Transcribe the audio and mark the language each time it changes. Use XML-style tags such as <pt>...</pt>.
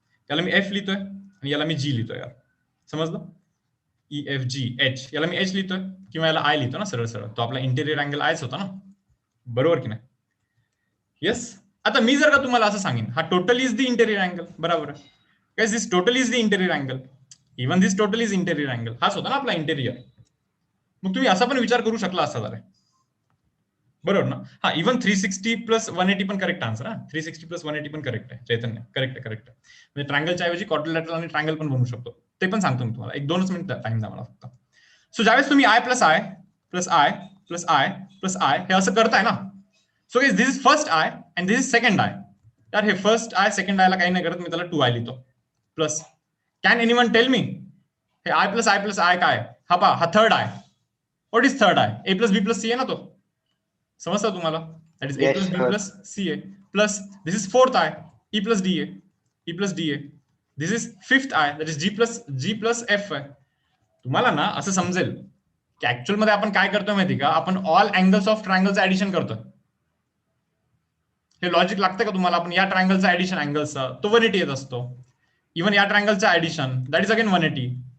<mr>याला मी एफ लिहितोय आणि याला मी जी लिहितोय. यार समजलं? ई एफ जी एच, याला मी एच लिहितोय किंवा याला आय लिहितो ना सरळ सरळ. तो आपला इंटेरियर अँगल आयच होता ना. बरोबर की नाही? येस. आता मी जर का तुम्हाला असं सांगेन, हा total is the interior angle, बरोबर आहे?</mr> <en>Guys, this total is the interior angle, even this total is interior angle.</en> <mr>हाच होता ना आपला इंटेरियर. मग तुम्ही असा पण विचार करू शकला असता जरा. बरोबर ना? हा, इवन 360 प्लस 180 पण करेक्ट आन्सर. हा, 360 प्लस 180 पण करेक्ट आहे चैतन्य. करेक्ट आहे. म्हणजे ट्रायंगलच्या ऐवजी क्वाड्रिलॅटरल आणि ट्रायंगल पण बनवू शकतो. ते पण सांगतो मी तुम्हाला. 1-2 मिनिट टाइम द्या मला फक्त. सो ज्यावेळेस तुम्ही I plus I plus I plus I plus I हे असं करताय ना, so</mr> <en>This is first I and this is second I.</en> <mr>तर हे फर्स्ट आय सेकंड आयला काही नाही करत, मी त्याला 2 आय लिहितो plus.</mr> <en>can anyone tell me</en> <mr>हे आय प्लस आय काय? हा पहा, हा third I. What is third I? A plus B plus C आहे ना तो. समजतं तुम्हाला?</mr> <en>That is A plus B plus C A plus this is fourth I, E plus D A. This is fifth I,</en> <mr>that is G plus F आहे. तुम्हाला ना असं समजेल की ऍक्च्युअल मध्ये आपण काय करतोय माहिती का, आपण ऑल अँगल्स ऑफ ट्रायंगलचं ऍडिशन करतोय. हे लॉजिक लागतं का तुम्हाला? आपण या ट्रायंगलचं ऍडिशन अँगलचा तो 180 येत असतो. इव्हन या ट्रायंगलचं ऍडिशन दॅट इज अगेन 180.</mr>